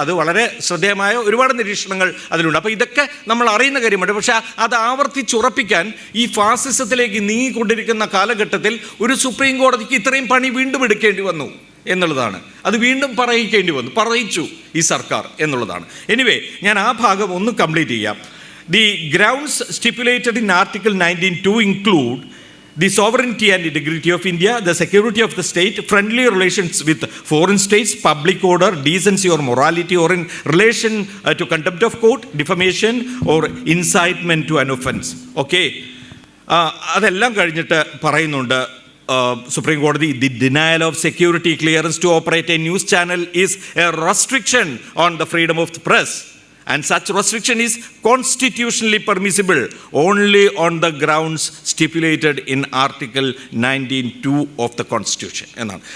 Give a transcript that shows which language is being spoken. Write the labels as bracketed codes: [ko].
[ml] അത് വളരെ ശ്രദ്ധേയമായ ഒരുപാട് നിരീക്ഷണങ്ങൾ അതിലുണ്ട്. അപ്പോൾ ഇതൊക്കെ നമ്മൾ അറിയുന്ന കാര്യമുണ്ട്. പക്ഷേ അത് ആവർത്തിച്ചുറപ്പിക്കാൻ ഈ ഫാസിസത്തിലേക്ക് നീങ്ങിക്കൊണ്ടിരിക്കുന്ന കാലഘട്ടത്തിൽ ഒരു സുപ്രീം കോടതിക്ക് ഇത്രയും പണി വീണ്ടും എടുക്കേണ്ടി വന്നു എന്നുള്ളതാണ്. അത് വീണ്ടും പറയിച്ചു ഈ സർക്കാർ എന്നുള്ളതാണ്. എനിവേ, ഞാൻ ആ ഭാഗം ഒന്ന് കംപ്ലീറ്റ് ചെയ്യാം. [en] The grounds stipulated in article 19(2) include the sovereignty and integrity of India, the security of the state, friendly relations with foreign states, public order, decency or morality, or in relation to contempt of court, defamation or incitement to an offense. Okay, [ml] അതെല്ലാം കഴിഞ്ഞിട്ട് പറയുന്നുണ്ട് supreme കോടതി, [en] the denial of security clearance to operate a news channel is a restriction on the freedom of the press, and such restriction is constitutionally permissible only on the grounds stipulated in Article 19(2) of the Constitution [ml] എന്നാണ്.